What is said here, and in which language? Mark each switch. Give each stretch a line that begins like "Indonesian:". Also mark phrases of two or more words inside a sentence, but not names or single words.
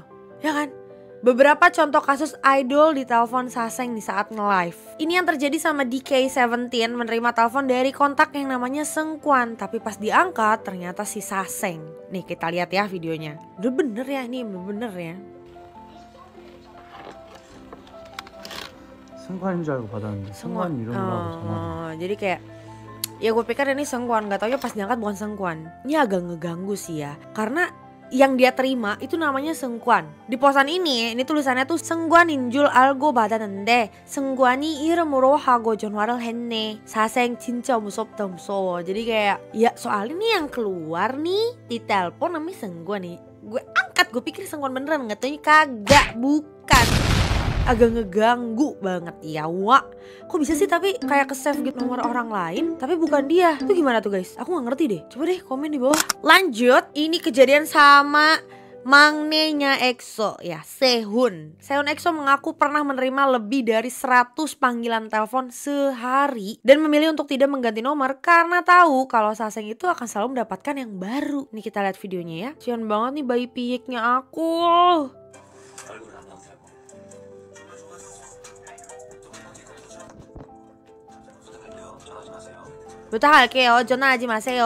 Indonesian: Ya kan? Beberapa contoh kasus idol ditelepon Saseng di saat nge-live. Ini yang terjadi sama DK17 menerima telepon dari kontak yang namanya Seungkwan, tapi pas diangkat ternyata si Saseng. Nih kita lihat ya videonya. Udah bener ya, ini bener ya.
Korean: 승관인 줄 알고 받았는데 승관 이름으로 하고 전화를
Indonesian: jadi kayak ya gue pikir ini Seungkwan, gak taunya pas diangkat bukan Seungkwan. Ini agak ngeganggu sih ya, karena yang dia terima itu namanya Seungkwan. Di posan ini tulisannya tuh
Korean: Seungkwan인 줄 알고 받았는데 승관이 이름으로 하고 전화를 했네. 사생 진짜 무섭다 무서워.
Indonesian: Jadi kayak ya soal ini yang keluar nih di telepon namanya Seungkwan nih. Gue angkat, gue pikir Seungkwan beneran, gak taunya kagak, bukan. Agak ngeganggu banget ya, Wak. Kok bisa sih tapi kayak ke-save gitu nomor orang lain tapi bukan dia. Itu gimana tuh guys? Aku gak ngerti deh. Coba deh komen di bawah. Lanjut, ini kejadian sama mangnenya EXO ya, Sehun. Sehun EXO mengaku pernah menerima lebih dari 100 panggilan telepon sehari dan memilih untuk tidak mengganti nomor karena tahu kalau Saseng itu akan selalu mendapatkan yang baru. Nih kita lihat videonya ya. Kasian banget nih bayi piyiknya aku.
Korean: 부탁할게요. 전화하지 마세요.